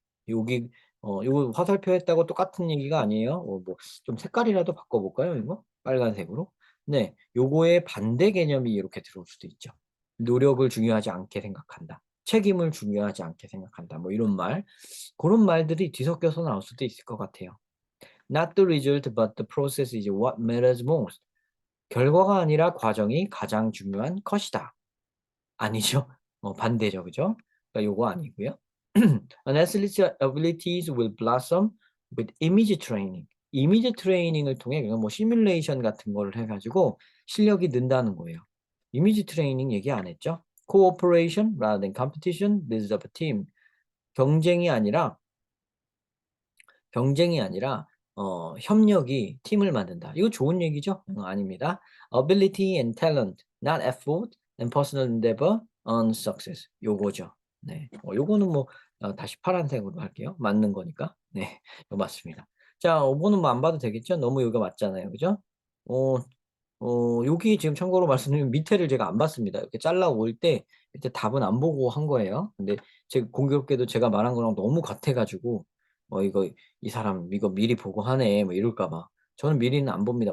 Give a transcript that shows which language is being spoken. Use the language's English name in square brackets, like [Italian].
[Korean] 여기 요거 화살표 했다고 똑같은 얘기가 아니에요. 뭐 좀 색깔이라도 바꿔 볼까요, 이거? 빨간색으로? 네. 요거의 반대 개념이 이렇게 들어올 수도 있죠. 노력을 중요하지 않게 생각한다. 책임을 중요하지 않게 생각한다. 뭐 이런 말. 고런 말들이 뒤섞여서 나올 수도 있을 것 같아요. [English] Not the result but the process is what matters most. [Korean] 결과가 아니라 과정이 가장 중요한 것이다. 아니죠. 반대죠. 그죠? 그러니까 요거 아니고요. [English] An athlete's abilities will blossom with image training. [Korean] 이미지 트레이닝을 통해 그냥 뭐 시뮬레이션 같은 거를 해 가지고 실력이 는다는 거예요. 이미지 트레이닝 얘기 안 했죠? [English] Cooperation rather than competition builds up a team. [Korean] 경쟁이 아니라 경쟁이 아니라 협력이 팀을 만든다. 이거 좋은 얘기죠? 아닙니다. [English] Ability and talent, not effort and personal endeavor on success. [Korean] 요거죠. 네. 요거는 뭐 다시 파란색으로 할게요. 맞는 거니까. 네. 이거 맞습니다. 자, 요거는 뭐 안 봐도 되겠죠? 너무 여기가 맞잖아요. 그죠? 어 여기 지금 참고로 말씀드리면 밑에를 제가 안 봤습니다. 이렇게 잘라 올 때 밑에 답은 안 보고 한 거예요. 근데 공교롭게도 제가 말한 거랑 너무 같아 가지고 이거 '이 사람 이거 미리 보고 하네.' 뭐 이럴까 봐. 저는 미리는 안 봅니다.